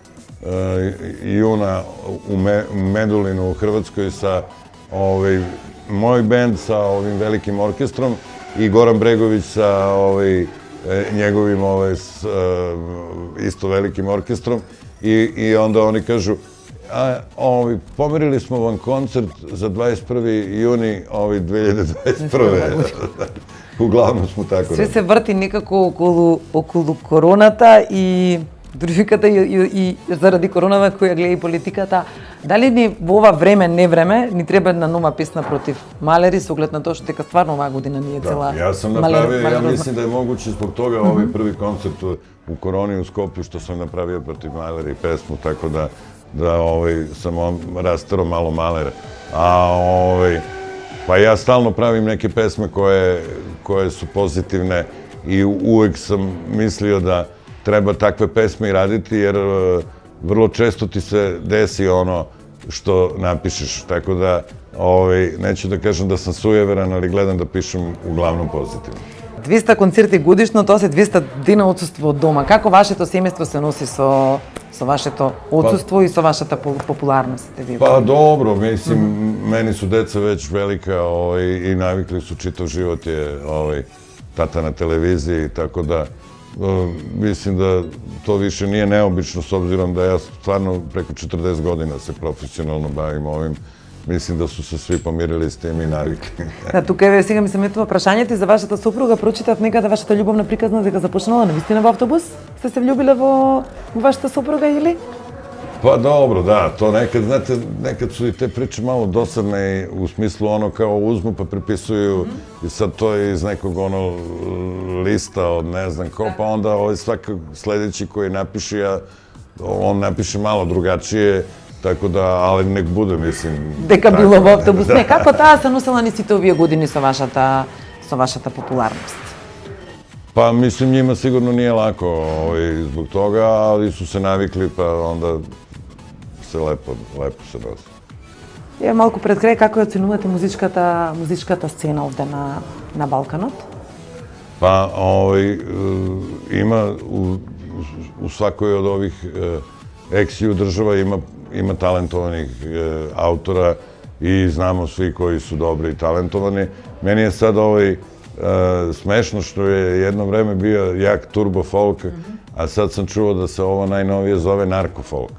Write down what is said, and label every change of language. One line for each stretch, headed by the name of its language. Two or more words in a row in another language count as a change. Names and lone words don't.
Serbian: juna u Medulinu u Hrvatskoj sa moj bend sa ovim velikim orkestrom i Goran Bregović sa njegovim isto velikim orkestrom i onda oni kažu pomerili smo vam koncert za 21. juni 2021. Uglavnom smo tako. Sve se vrti nekako
Macedonian: околу короната и дружиката и заради коронава која гледа и политиката. Дали ни во ова време, не време, ни треба една нова песна против малери, со оглед на тоа што дека стварно оваа година ни е цела...
Serbian: Ja sam napravio, ja mislim da je moguće zbog toga ovaj prvi koncert u koroni u Skoplju što sam napravio protiv maleri pesmu, tako da sam rastero malo malera. Pa ja stalno pravim neke pesme koje su pozitivne i uvek sam mislio da treba takve pesme i raditi, jer vrlo često ti se desi ono što napišeš. Tako da, neću da kažem da sam sujeveran, ali gledam da pišem uglavnom pozitivno.
Macedonian: 200 концерти годишно, тоа се 200 дена отсуство од дома. Како вашето семејство се носи со вашето отсуство и со вашата популарност?
Serbian: Pa dobro, mislim, meni su deca već velika i navikli su, čitav život je tata na televiziji, tako da mislim da to više nije neobično s obzirom da ja stvarno preko 40 godina se profesionalno bavim ovim. Mislim da su se svi pomirili s tim i navikli.
Macedonian: Да, тука еве сега ми се метува прашањето за вашата сопруга. Прочитав некаде вашата љубовна приказна дека започнала навистина во автобус. Сте се влюбиле во вашата сопруга или?
Serbian: Pa dobro, da, to nekad, znate, nekad su i te priče malo dosadne u smislu ono kao uzmu pa pripisuju i sad to je iz nekog ono lista od ne znam ko, pa onda svaki sledeći koji napiše, on napiše malo drugačije, tako da, ali nek bude, mislim...
Macedonian: Дека било во автобус. Не, како таа се носела ни сите овие години со вашата популарност?
Serbian: Pa mislim njima sigurno nije lako zbog toga, ali su se navikli pa onda se lepo se nosi.
Macedonian: Е, малку пред крај, како ја оценувате музичката сцена овде на Балканот?
Serbian: Pa ima u svakoj od ovih eksiju država ima talentovanih autora i znamo svi koji su dobri i talentovani. Meni je sad smešno što je jedno vreme bio jak turbo folk, a sad sam čuo da se ovo najnovije zove narko folk.